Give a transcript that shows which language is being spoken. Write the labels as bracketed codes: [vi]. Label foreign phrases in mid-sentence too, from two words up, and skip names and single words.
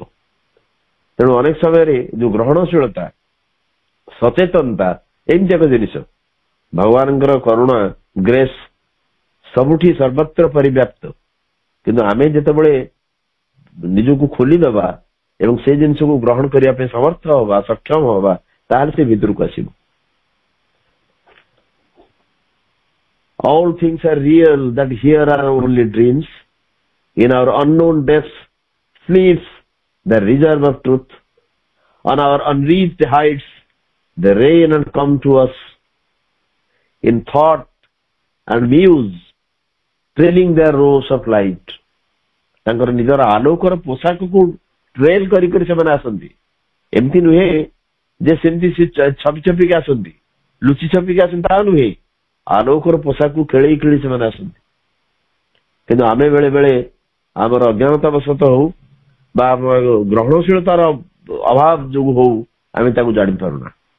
[or] ତେଣୁ ଅନେକ ସମୟରେ ଯୋଉ ଗ୍ରହଣଶୀଳତା, ସଚେତନତା ଏମିତି ଏକ ଜିନିଷ, ଭଗବାନଙ୍କର କରୁଣା, ଗ୍ରେସ୍ ସବୁଠି ସର୍ବତ୍ର ପରିବ୍ୟାପ୍ତ। କିନ୍ତୁ ଆମେ ଯେତେବେଳେ ନିଜକୁ ଖୋଲିଦେବା ଏବଂ ସେ ଜିନିଷକୁ ଗ୍ରହଣ କରିବା ପାଇଁ ସମର୍ଥ ହବା, ସକ୍ଷମ ହବା, ତାହେଲେ ସେ ଭିତରକୁ ଆସିବ। [en] All things are real, that here are only dreams. In our unknown depths sleeps the reserve of truth. On our unreached heights they rain and come to us in thought and muse, trailing their rows of light. [or] ତାଙ୍କର ନିଜର ଆଲୋକର ପୋଷାକକୁ ଟ୍ରେଲ୍ କରି କରି ସେମାନେ ଆସନ୍ତି। ଏମିତି ନୁହେଁ ଯେ ସେମିତି ସେ ଛପି ଛପିକି ଆସନ୍ତି, ଲୁଚି ଛପିକି ଆସନ୍ତି, ତାହା ନୁହେଁ। ଆଲୋକର ପୋଷାକକୁ ଖେଳେଇ ଖେଳି ସେମାନେ ଆସନ୍ତି। କିନ୍ତୁ ଆମେ ବେଳେ ବେଳେ ଆମର ଅଜ୍ଞାନତା ବଶତଃ ହଉ ବା ଗ୍ରହଣଶୀଳତାର ଅଭାବ ଯୋଗୁଁ ହଉ, ଆମେ ତାକୁ ଜାଣିପାରୁନା।